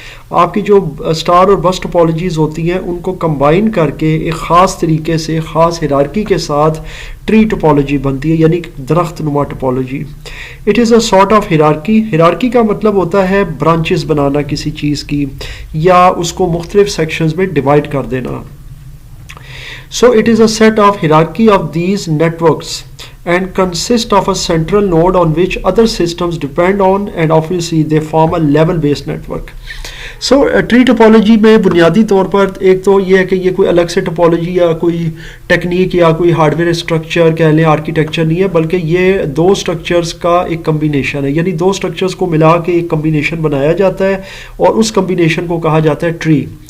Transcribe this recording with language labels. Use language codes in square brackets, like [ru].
[ur] آپ کی جو سٹار اور بس ٹپالوجیز ہوتی ہیں ان کو کمبائن کر کے ایک خاص طریقے سے خاص ہیرارکی کے ساتھ ٹری ٹپالوجی بنتی ہے، یعنی درخت نما typology. [en] It is a sort of hierarchy. [ur] Hierarchy کا مطلب ہوتا ہے برانچز بنانا کسی چیز کی یا اس کو مختلف سیکشنز میں ڈیوائڈ کر دینا. [en] So it is a set of hierarchy of these networks and consist of a central node on which other systems depend on, and obviously they form a level based network. [ur] So tree topology میں بنیادی طور پر ایک تو یہ ہے کہ یہ کوئی الگ سے ٹپالوجی یا کوئی ٹیکنیک یا کوئی ہارڈ ویئر اسٹرکچر کہہ لیں آرکیٹیکچر نہیں ہے، بلکہ یہ دو اسٹرکچرز کا ایک کمبینیشن ہے. یعنی دو اسٹرکچرز کو ملا کے ایک کمبینیشن بنایا جاتا ہے اور اس کمبینیشن کو کہا جاتا ہے ٹری.